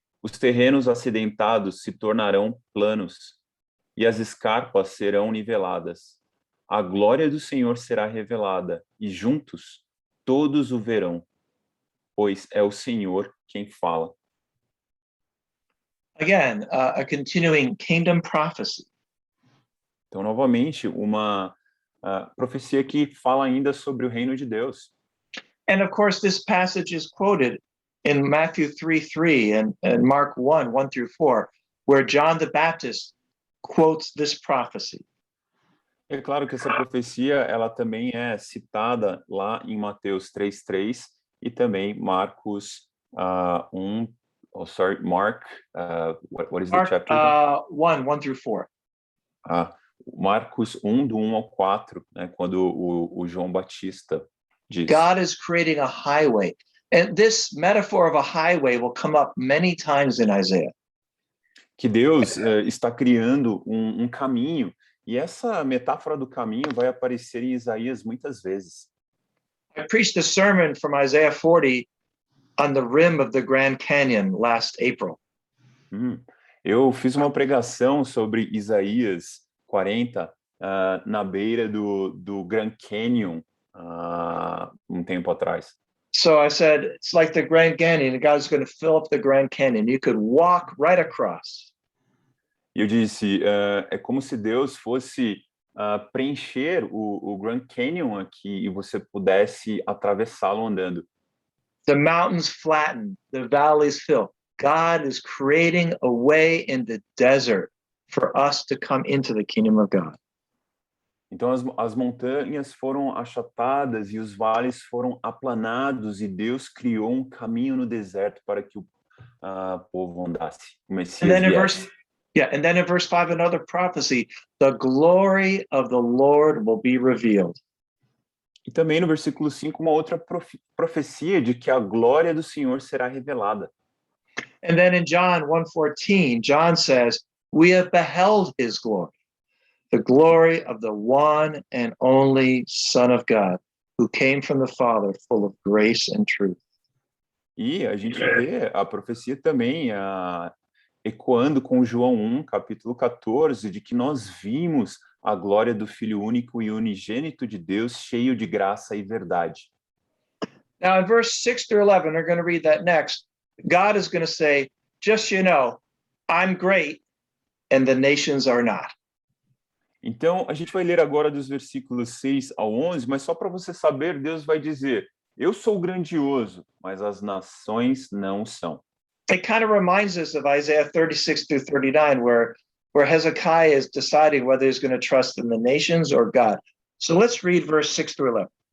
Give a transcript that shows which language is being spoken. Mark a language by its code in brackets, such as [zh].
[pt] Os terrenos acidentados se tornarão planos, e as escarpas serão niveladas. A glória do Senhor será revelada, e juntos todos o verão, pois é o Senhor quem fala. [en] Again, a continuing kingdom prophecy. [pt] Então, novamente, uma profecia que fala ainda sobre o reino de Deus. [en] And of course, this passage is quoted in Matthew 3:3 and Mark 1 through 4, where John the Baptist quotes this prophecy. [pt] É claro que essa profecia ela também é citada lá em Mateus 3:3 e também Marcos 1. [en] Oh, sorry, Mark. What is the chapter? 1 through 4. [pt] Marcos 1, do 1 ao 4, né, quando o João Batista diz. [en] God is creating a highway. And this metaphor of a highway will come up many times in Isaiah. [pt] Que Deus está criando um caminho, e essa metáfora do caminho vai aparecer em Isaías muitas vezes. [en] I preached a sermon from Isaiah 40 on the rim of the Grand Canyon last April. [pt] Eu fiz uma pregação sobre Isaías 40 na beira do Grand Canyon um tempo atrás. [en] So I said, it's like the Grand Canyon. God's going to fill up the Grand Canyon. You could walk right across. [pt] E eu disse, é como se Deus fosse preencher o Grand Canyon aqui e você pudesse atravessá-lo andando. [en] The mountains flatten, the valleys fill. God is creating a way in the desert for us to come into the kingdom of God. [pt] Então as montanhas foram achatadas e os vales foram aplanados e Deus criou um caminho no deserto para que o povo andasse. O Messias viesse. [en] And then in verse 5, another prophecy, the glory of the Lord will be revealed. [pt] E também no versículo 5, uma outra profecia de que a glória do Senhor será revelada. [en] And then in John 1:14, John says, we have beheld his glory, the glory of the one and only Son of God, who came from the Father, full of grace and truth. [pt] E a gente vê a profecia também ecoando com João 1, capítulo 14, de que nós vimos a glória do Filho único e unigênito de Deus, cheio de graça e verdade. [en] Now in verse 6 through 11, we're going to read that next. God is going to say, just so you know, I'm great and the nations are not. [pt] Então, a gente vai ler agora dos versículos 6 ao 11, mas só para você saber, Deus vai dizer, eu sou grandioso, mas as nações não são. [en] It kind of reminds us of Isaiah 36 through 39, where Hezekiah is deciding whether he's going to trust in the nations or God. So let's read verse 6 through 11.